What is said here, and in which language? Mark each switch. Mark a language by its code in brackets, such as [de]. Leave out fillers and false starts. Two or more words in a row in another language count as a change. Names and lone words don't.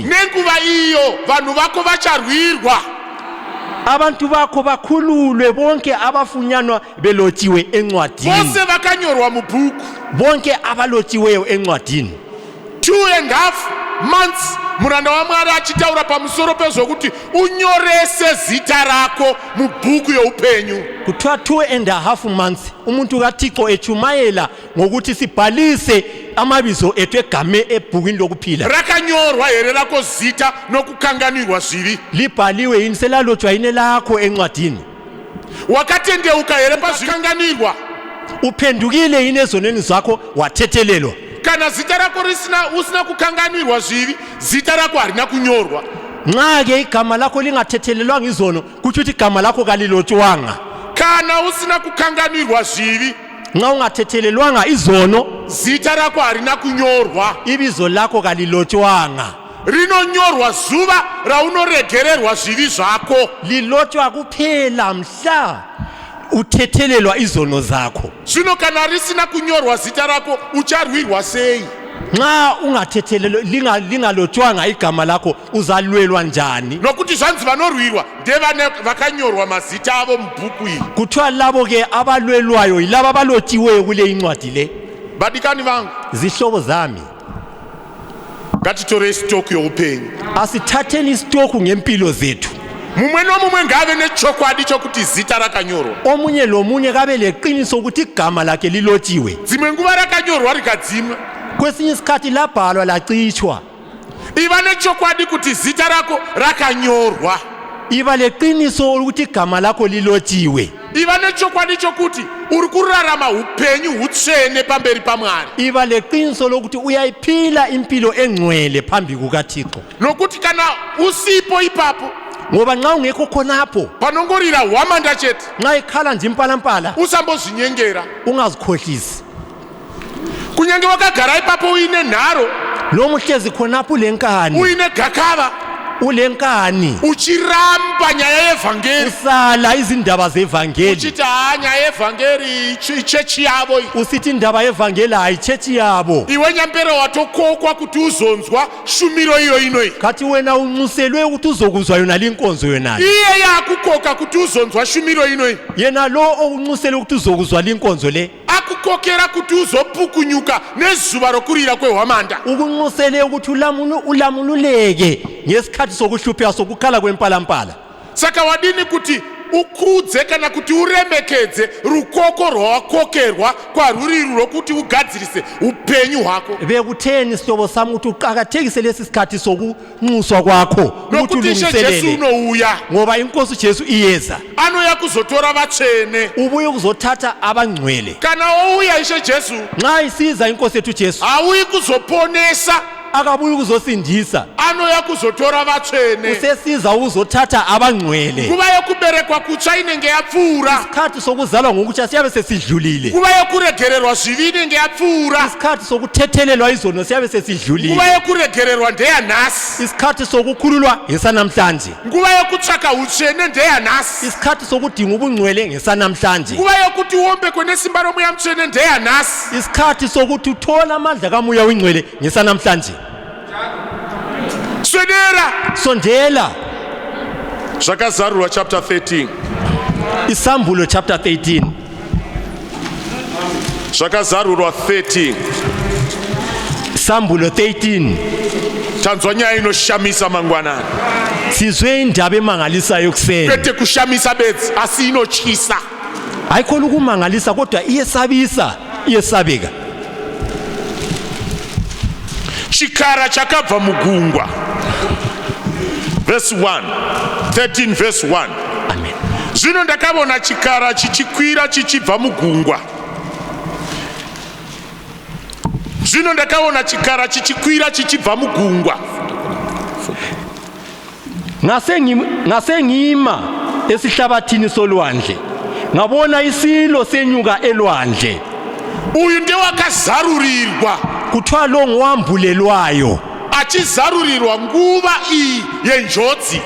[sn] Nenguva iyo vanhu vako vacharwirwa, [nd] Abantu bakho bakhululwe bonke abafunyanwa belotshiwe encwadini. [sn] vose vakanyorwa mubhuku. [nd] Bonke abalotshiweyo encwadini. [sn] 2.5 months muranda waMwari achitaura pamusoro pezvokuti unyorese zita rako mubhuku youpenyu. [nd] Kuthiwa 2.5 months umuntu kaThixo echumayela ngokuthi sibhalise amabizo ethu egame ebhukwini lokuphila. [sn] Rakanyorwa here rako zita nokukanganirwa zvivi? [nd] Libhaliwe yini, selalotshwa yini lakho encwadini? [sn] Wakatendeuka here pazvikanganirwa? [nd] Uphendukile yini ezonweni zakho wathethelelwa? [sn] Kana zita rako usina kukanganirwa zvivi, zita rako harina kunyorwa. [nd] Nxa ke igama lakho lingathethelelwanga izono, kuthi ukuthi igama lakho kalilotshwanga. [sn] Kana usina kukanganirwa zvivi, [nd] Nxa ungathethelelwanga izono, [sn] zita rako harina kunyorwa. [nd] ibizo lakho kalilotshwanga. [sn] Rinonyorwa zuva raunoregererwa zvivi zvako. [nd] Lilotshwa kuphela mhla uthethelelwa izono zakho. [sn] Zvino kana risina kunyorwa zita rako ucharwirwa sei? [nd] nxa ungathethelelo lingalotshwanga igama lakho uzalwelwa njani? [sn] nokuti zvanzi vanorwirwa ndevane vakanyorwa mazita avo mubhuku iri. [nd] Kuthiwa labo ke abalwelwayo yilabo abalotshiweyo kule incwadi le. [sn] Vadikani vangu, [nd] Zihlobo zami, [sn] ngatitorei sitoku youpenyu. [nd] asithatheni isitoku ngempilo zethu. [sn] Mumwe nomumwe ngave nechokwadi chokuti zita rakanyorwa. [nd] Omunye lomunye kabe leqiniso ukuthi igama lakhe lilotshiwe. [sn] Dzimwe nguva rakanyorwa rikadzimwa. [nd] Kwesinye isikhathi labhalwa lacitshwa. [sn] Iva nechokwadi kuti zita rako rakanyorwa. [nd] Iba leqiniso ukuthi igama lakho lilotshiwe. [sn] Iva nechokwadi chokuti uri kurarama upenyu hutsvene pamberi paMwari. [nd] Iba leqiniso lokuthi uyayiphila impilo engcwele phambi kukaThixo. [sn] Nokuti kana usipo ipapo, [nd] Ngoba nxa ungekho khonapho, [sn] panongorira hwamanda chete, [nd] nxa ikhala nje impalampala, [sn] usambozvinyengera. [nd] ungazikhohlisi. [sn] Kunyange wakagara ipapo uine nharo, [nd] Lo muhlezi khonapho ulenkani, [sn] uine gakava, [nd] ulenkani. [sn] uchiramba nyaya yevhangeri. [nd] Usala izindaba zevangeli. [sn] Uchiti nyaya yevhangeri ichechi yavo. [nd] Usithi indaba yevangeli ayichechi yabo. [sn] Iwe nyambere watokokwa kuti uzonzwa shumiro iyo inoi. [nd] Kathi wena unxuselwe ukuthi uzokuzwa yona linkonzo yona. [sn] Iye yakukoka kuti uzonzwa shumiro inoi. [nd] Yena lo onxuselwe ukuthi uzokuzwa linkonzo le. [sn] Akukokera kuti uzopukunyuka nezuva rokurira kwehwamanda. [nd] Ukunxusele ukuthi ulamululeke ngesikhathi sokuhlupheka sokukhala kwempalampala. [sn] Saka wadini kuti ukudze kana kuti uremekedze rukoko rwawakokerwa kwarwuri rwokuti ugadzirise upenyu hwako. [nd] Bekutheni sihlobo sami ukuthi uqakathekise lesi sikhathi sokunxuswa kwakho ukuthi [sn] Nokuti Jesu [nd] ulungiselele. [sn] unouya. [nd] Ngoba inkosi Jesu iyeza. [sn] Anoya kuzotora vatsvene. [nd] Ubuye ukuzothatha abangcwele. [sn] Kana ouya Ishe Jesu, [nd] Nxa isiza inkosi yethu Jesu, [sn] hauyi kuzoponesa. [nd] akabuyi ukuzosindisa. [sn] Anoya kuzotora vatsvene. [nd] Usesiza ukuzothatha abangcwele. [sn] Nguva yokuberekwa kutsva inenge yapfuura. [nd] Isikhathi sokuzalwa ngokutsha siyabe sesidlulile. [sn] Nguva yokuregererwa zvivi inenge yapfuura. [nd] Isikhathi sokuthethelelwa izono siyabe sesidlulile. [sn] Nguva yokuregererwa ndeyanhasi. [nd] Isikhathi sokukhululwa ngesanamhlanje. [sn] Nguva yokutsvaka utsvene ndeyanhasi. [nd] Isikhathi sokudinga ubungcwele ngesanamhlanje. [sn] Nguva yokuti uombekwe nesimba romoya mutsvene ndeyanhasi. [nd] Isikhathi sokuthi uthola amandla kamoya wengcwele ngesanamhlanje. [sn] Swedera. [nd] Sondela [sn] Zvakazarurwa chapter 13. [nd] Isambulo chapter 13. [sn] Zvakazarurwa 13. [nd] Isambulo 13. [sn] Tanzwa nyaya inoshamisa mangwanani. [nd] Sizwe indaba emangalisayo kuseni. [sn] Kwete kushamisa bedzi asi inotyisa. [nd] Hayikhona ukumangalisa kodwa iyesabisa, iyesabeka. [sn] Chikara chakabva mugungwa. [en] Verse 1. 13 verse 1. [sn] Amen. Zvino ndakabona chikara chichikwira chichibva mugungwa. Zvino ndakaona chikara chichikwira chichibva mugungwa. [nd] Ngase ngima esihlabathini solwandle. Ngabona isilo senyuka elwandle. [sn] Uyu ndewakazarurirwa. [nd] Kuthiwa lo ngowambulelwayo. [sn] Achizarurirwa nguva iyi yenjodzi.